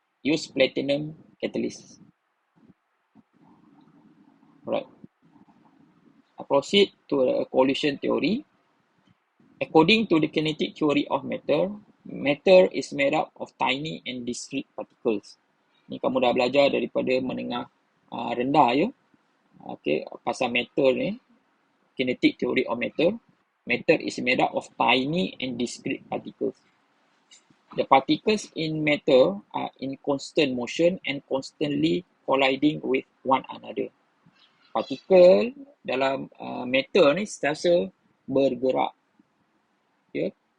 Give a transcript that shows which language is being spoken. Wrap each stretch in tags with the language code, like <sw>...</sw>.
<en>Use platinum catalyst. Alright. I proceed to the collision theory. According to the kinetic theory of matter, matter is made up of tiny and discrete particles.</en> <ms>Ni kamu dah belajar daripada menengah rendah ya. Okay, pasal matter ni, kinetic theory of matter.</ms> <en>Matter is made up of tiny and discrete particles. The particles in matter are in constant motion and constantly colliding with one another.</en> <ms>Partikel dalam matter ni sentiasa bergerak. Yeah.</ms>